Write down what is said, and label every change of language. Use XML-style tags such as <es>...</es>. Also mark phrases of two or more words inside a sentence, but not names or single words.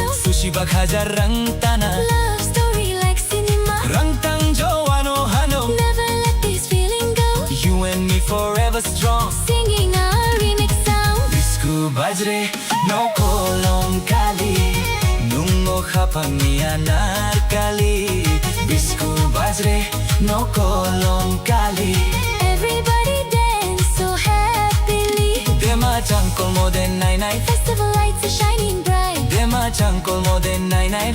<trp>Sushi bak hajar rang tana.</trp> <en>Love story like cinema.</en> <trp>Rang tang jo ano hano.</trp> <en>Never let this feeling go. You and me forever strong. Singing our remix sound.</en> <trp>Bisku bajre no kolong kali. Nungo khapang ni anarkali. Bisku bajre no kolong kali.</trp> <en>Everybody dance so happily.</en> <trp>Dema changkol mo den nai nai.</trp> <en>Festival lights are shining bright.</en> <trp>Dema changkol mo den nai nai.</trp>